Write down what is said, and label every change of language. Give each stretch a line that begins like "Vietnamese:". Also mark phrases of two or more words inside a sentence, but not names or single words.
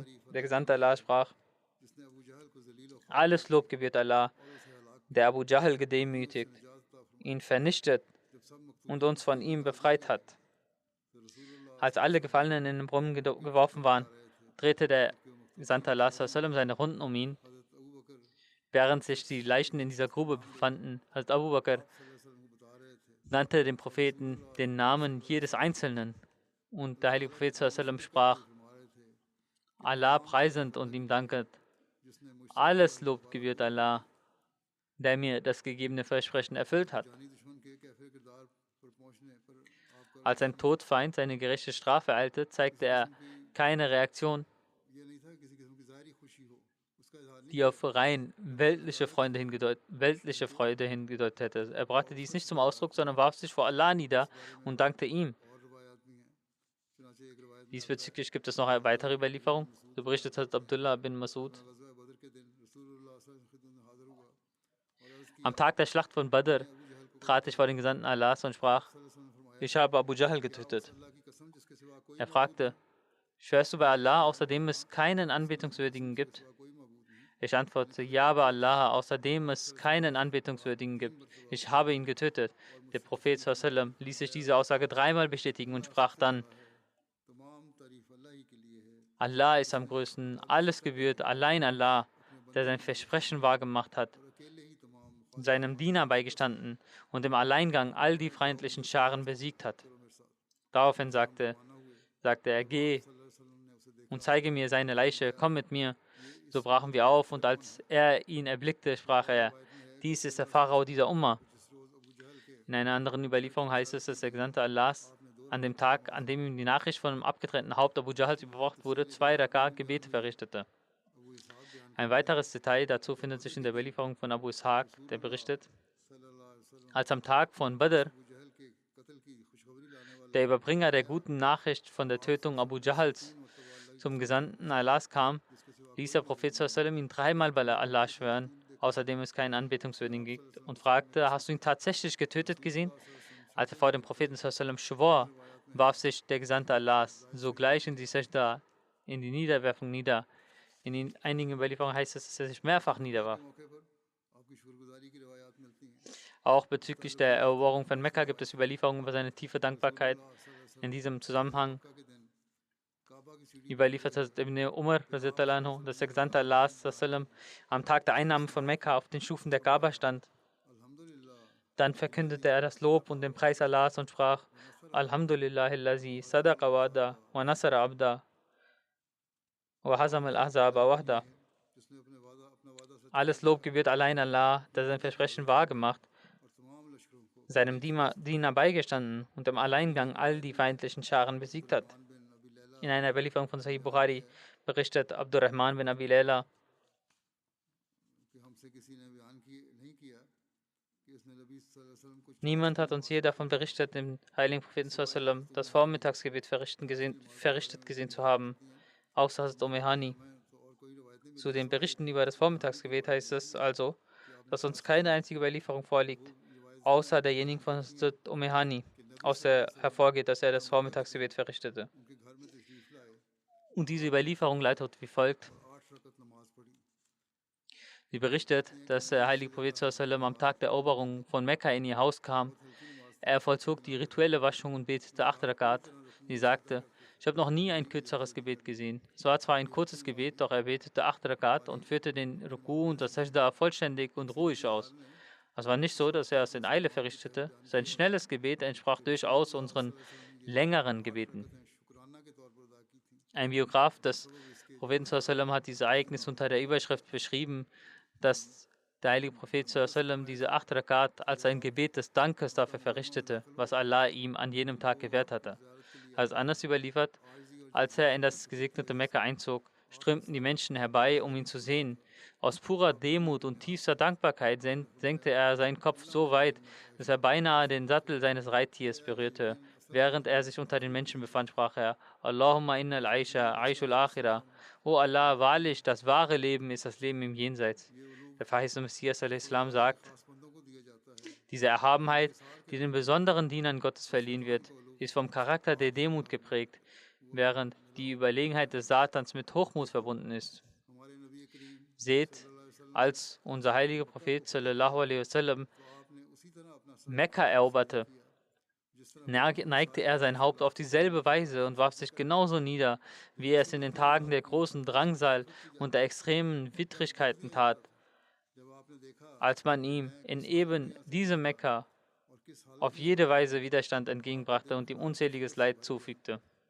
German: Der Gesandte Allah sprach, alles Lob gebührt Allah, der Abu Jahl gedemütigt, ihn vernichtet und uns von ihm befreit hat. Als alle Gefallenen in den Brunnen geworfen waren, drehte der Gesandte Allah sallam seine Runden um ihn,
Urdu: حضرت ابو بکر
German: während sich die Leichen in dieser Grube befanden. Hazrat Abu Bakr
Urdu: وسلم کو بتا رہے تھے
German: nannte dem Propheten den Namen jedes Einzelnen. Und der heilige Prophet sallam sprach,
Urdu: فرما رہے تھے
German: Allah preisend und ihm dankend,
Urdu: جس نے مجھ سے
German: alles Lob gebührt Allah, der mir das gegebene Versprechen erfüllt hat.
Urdu: جانی دشمن کے کیفے کردار پر پہنچنے پر آپ کا
German: Als ein Todfeind seine gerechte Strafe eilte, zeigte er keine Reaktion,
Urdu: یہ نہیں تھا کسی قسم کی ظاہری خوشی ہو اس کا اظہار نہیں
German: die auf rein weltliche Freude hingedeutet hätte. Er brachte dies nicht zum Ausdruck, sondern warf sich vor Allah nieder und dankte ihm.
Urdu: اور روایات بھی ہیں چنانچہ ایک روایت میں
German: Diesbezüglich gibt es noch eine weitere Überlieferung. So berichtet hat Abdullah bin Masud.
Urdu: غزوہ بدر کے دن رسول اللہ
Arabic: صلى الله عليه وسلم
Urdu: کی خدمت میں حاضر ہوا اور عرض کی
German: Am Tag der Schlacht von Badr trat ich vor den Gesandten Allahs und sprach, ich habe Abu Jahl getötet.
Urdu: اللہ کی قسم جس کے سوا کوئی
German: Er fragte, schwörst du bei Allah, außerdem es keinen Anbetungswürdigen gibt?
Urdu: کوئی معبود نہیں
German: Ich antwortete, ja, bei Allah, außerdem es keinen Anbetungswürdigen gibt. Ich habe ihn getötet. Der Prophet sallam ließ sich diese Aussage dreimal bestätigen und sprach dann,
Urdu: تمام تعریف اللہ ہی کے لیے ہے
German: Allah ist am größten, alles gebührt, allein Allah, der sein Versprechen wahrgemacht hat,
Urdu: اور اکیلے ہی تمام
German: seinem Diener beigestanden und im Alleingang all die feindlichen Scharen besiegt hat. Daraufhin sagte er, geh und zeige mir seine Leiche, komm mit mir. So brachen wir auf und als er ihn erblickte, sprach er, dies ist der Pharao dieser Umma. In einer anderen Überlieferung heißt es, dass der Gesandte Allahs an dem Tag, an dem ihm die Nachricht von dem abgetrennten Haupt Abu Jahls überbracht wurde, 2 Gebete verrichtete. Ein weiteres Detail dazu findet sich in der Überlieferung von Abu Ishaq, der berichtet, als am Tag von Badr
Urdu: ابو جہل کے قتل کی خوشخبری لانے والا
German: der Überbringer der guten Nachricht von der Tötung Abu Jahls zum Gesandten Allahs kam, ließ der Prophet sallam ihn dreimal bei Allah schwören, außerdem es keinen Anbetungswürdigen gibt, und fragte, hast du ihn tatsächlich getötet gesehen? Als er vor dem Propheten sallam schwor, warf sich der Gesandte Allahs sogleich in die Sajda, in die Niederwerfung nieder. In einigen Überlieferungen heißt es, dass er sich mehrfach niederwarf.
Urdu: موقع پر آپ کی شکرگزاری کی روایات ملتی ہیں
German: Auch bezüglich der Eroberung von Mekka gibt es Überlieferungen über seine tiefe Dankbarkeit. In diesem Zusammenhang
Urdu: کا کے دن کعبہ کی سیڑھی
German: überliefert hat Ibn Umar,
Arabic: رضي الله عنه,
German: dass der Gesandte Allahs sallam, am Tag der Einnahme von Mekka auf den Stufen der Kaaba stand.
Urdu: الحمد للہ
German: Dann verkündete er das Lob und den Preis Allahs und sprach,
Arabic: الحمد لله الذي صدق وعده ونصر عبده وهزم الأحزاب وحده.
Urdu: جس نے اپنا وعدہ سچ
German: Alles Lob gebührt allein Allah, der sein Versprechen wahrgemacht,
Urdu: اور تمام لشکروں کو
German: seinem Diener beigestanden und im Alleingang all die feindlichen Scharen besiegt hat.
Urdu: بن ابی لیلیٰ
German: In einer Überlieferung von Sahih Bukhari berichtet Abdurrahman bin Abi Layla,
Urdu: کہ ہم سے کسی نے بیان نہیں کیا کہ اس نے نبی
Arabic: صلى الله عليه وسلم
Urdu: کو
German: niemand hat uns je davon berichtet, den heiligen Propheten sallam, das Vormittagsgebet verrichtet gesehen zu haben, außer Hazrat Umehani.
Urdu: تو اور کوئی روایت نہیں
German: Zu den Berichten über das Vormittagsgebet heißt es also, dass uns keine einzige Überlieferung vorliegt, außer derjenigen von Hazrat Umehani, aus der hervorgeht, dass er das Vormittagsgebet verrichtete.
Urdu: ان کے گھر میں تشریف لائے
German: Und diese Überlieferung leitet wie folgt.
Urdu: 8 رکعت نماز پڑھی
German: Sie berichtet, dass der heilige Prophet sallam am Tag der Eroberung von Mekka in ihr Haus kam. Er vollzog die rituelle Waschung und betete 8 Rakat. Sie sagte, ich habe noch nie ein kürzeres Gebet gesehen. Es war zwar ein kurzes Gebet, doch er betete 8 Rakat und führte den Ruku und das Sajda vollständig und ruhig aus. Es war nicht so, dass er es in Eile verrichtete. Sein schnelles Gebet entsprach durchaus unseren längeren Gebeten.
Urdu: شکرانہ کے طور پر ادا کی تھی
German: Ein Biograf des Propheten sallam hat dieses Ereignis unter der Überschrift beschrieben, dass der heilige Prophet sallam diese 8 Rakat als ein Gebet des Dankes dafür verrichtete, was Allah ihm an jenem Tag gewährt hatte. Als anders überliefert, als er in das gesegnete Mekka einzog, strömten die Menschen herbei, um ihn zu sehen. Aus purer Demut und tiefster Dankbarkeit senkte er seinen Kopf so weit, dass er beinahe den Sattel seines Reittiers berührte. Während er sich unter den Menschen befand, sprach er,
Arabic: اللهم إن العيش عيش الآخرة.
German: O Allah, wahrlich, das wahre Leben ist das Leben im Jenseits. Der verheißene Messias a.s. sagt,
Urdu: بندوں کو دیا جاتا ہے
German: diese Erhabenheit, die den besonderen Dienern Gottes verliehen wird, ist vom Charakter der Demut geprägt, während die Überlegenheit des Satans mit Hochmut verbunden ist.
Urdu: ہمارے نبی کریم
German: Seht, als unser heiliger Prophet
Arabic: صلى الله عليه وسلم
Urdu: آپ نے اسی طرح اپنا
German: Mekka eroberte, neigte er sein Haupt auf dieselbe Weise und warf sich genauso nieder, wie er es in den Tagen der großen Drangsal und der extremen Widrigkeiten tat, als man ihm in eben diesem Mekka auf jede Weise Widerstand entgegenbrachte und ihm unzähliges Leid zufügte.